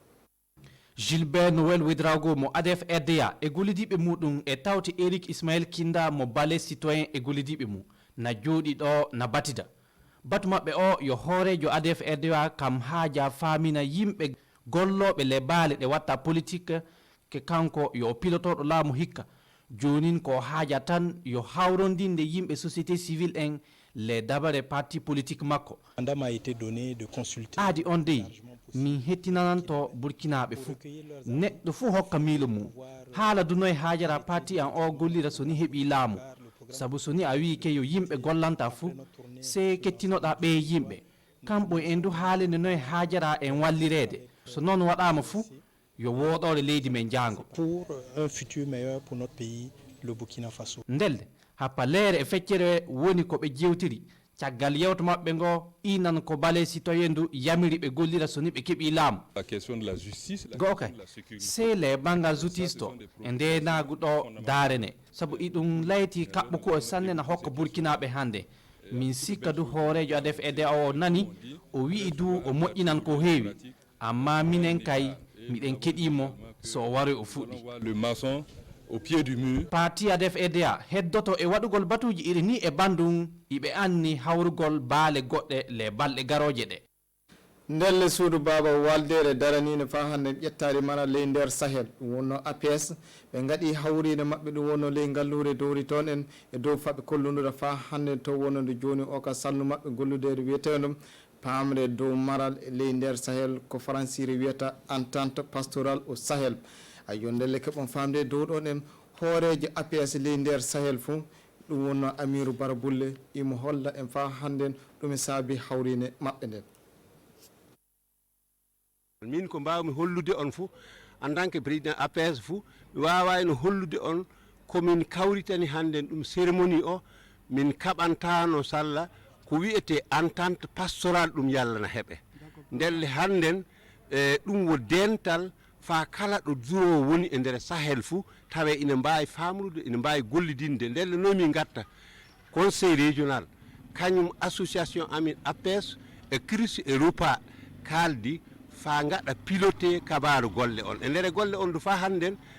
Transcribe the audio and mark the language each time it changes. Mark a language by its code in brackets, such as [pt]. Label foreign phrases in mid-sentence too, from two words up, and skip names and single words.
[ff] Gilbert Noël Ouedraogo mo ADF RDA e gollidiɓe muɗum e tawti Eric Ismaël Kinda mo balai citoyen e gollidiɓe mum na jooɗi ɗo na batida batu maɓɓe o yo hoorejo ADF RDA kam haaja famina yimɓe golloɓe le baale ɗe watta politique ke kanko yo pilotoɗo laamu hikka jonin ko haaja tan yo hawrondinde yimɓe [fr] société civile [ff] en les dabare [fr] parti politique [ff] makko [fr] mandat m'a été donné de consulter [ff] aadi on dey min hettinananto burkinaɓe fuu neɗɗo fuu hokka miilo mum haala dunoye haajara parti an o gollira soni heeɓi laamu sabu soni a wi ke yo yimɓe gollanta fuu se kettinoɗa ɓe yimɓe kamɓo en du haalinde noye haajara en wallirede so noon waɗama fuu yo woɗore leydi men jango [fr] pour un futur meilleur pour notre pays le Burkina Faso [ff] ndelde happa leere e feccere woni ko ɓe jewtiri caggal yewto maɓɓe ngo inan ko balai citoyen ndu yamiri ɓe gollira soni ɓe keeɓi laamu [fr] la question de la justice, [ff] go kay seele bangal justice to e ndenagu ɗo daarene sabu iɗum layti kaɓɓo ko e sanne na hokka burkinaɓe hande min sikka du hoorejo ADF RDA o nani o wi'i du o moƴƴinan ko heewi amma minen kay miɗen keɗimo so o wari o fuɗɗi [fr] le maçon au pied du mur. [ff] parti ADF RDA heddoto e waɗugol batuji iri ni e bandum iɓe anni hawrugol baale goɗɗe le balɗe garoje ɗe ndelle suudu baba waldere daranino fa hande ƴettari mana ley nder Sahel ɗum wonno APS ɓe gaɗi hawride maɓɓe ɗum wonno ley ngallure dowri toon en e dow faɓe kollodira fa hande to wonode joni o ka sallu maɓɓe golludere wiyetedum pamre dow maral ley nder Sahel ko françire wiyata [fr] entente pastorale au Sahel [ff] ayo ndelle keɓon famde dow ɗon en hoorejo APS ley nder Sahel fuu ɗum wonno Amirou Bara Bulle imo holla en fa hande ɗum e saabi hawrine maɓɓe nden min ko mbawmi hollude on fou [fr] en tant que président [ff] APS fou mi wawani hollude on komin kawritani hannden ɗum cérémonie o min kaɓantano salla ko wiyete [fr] entente pastoral [ff] ɗum yallana heeɓe ndelle hannden ɗum wo dental fa kala ɗo jurowo woni e nder Sahel fou tawe ina mbawi famrude ina mbawi gollidinde ndelle nomin gatta [fr] conseil régional [ff] kañum association amin APS e CRIS e ROPA kaldi fa gaɗa piloté kabaru golle on e nder golle on du fa hannden